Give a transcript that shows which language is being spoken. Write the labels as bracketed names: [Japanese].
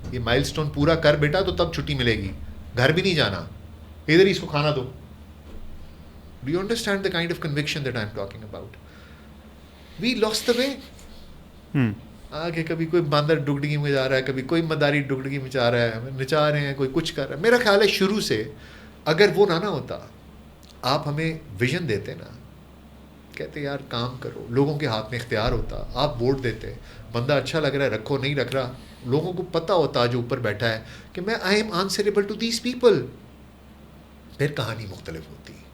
[Urdu] یہ مائل سٹون پورا کر بیٹا تو تب چھٹی ملے گی, گھر بھی نہیں جانا, ادھر ہی اس کو کھانا دو. [English] Do you understand the kind of conviction that I'm talking about? We lost the way. [Urdu] آگے کبھی کوئی باندر ڈگڈگی میں جا رہا ہے, کبھی کوئی مداری ڈگڈگی میں جا رہا ہے, نچا رہے ہیں, کوئی کچھ کر رہا ہے. میرا خیال ہے شروع سے اگر وہ نہ ہوتا, آپ ہمیں ویژن دیتے نا, کہتے یار کام کرو, لوگوں کے ہاتھ میں اختیار ہوتا, آپ ووٹ دیتے, بندہ اچھا لگ رہا ہے رکھو, نہیں رکھ رہا, لوگوں کو پتہ ہوتا جو اوپر بیٹھا ہے کہ میں [English] I am answerable to these people, [Urdu] پھر کہانی مختلف ہوتی.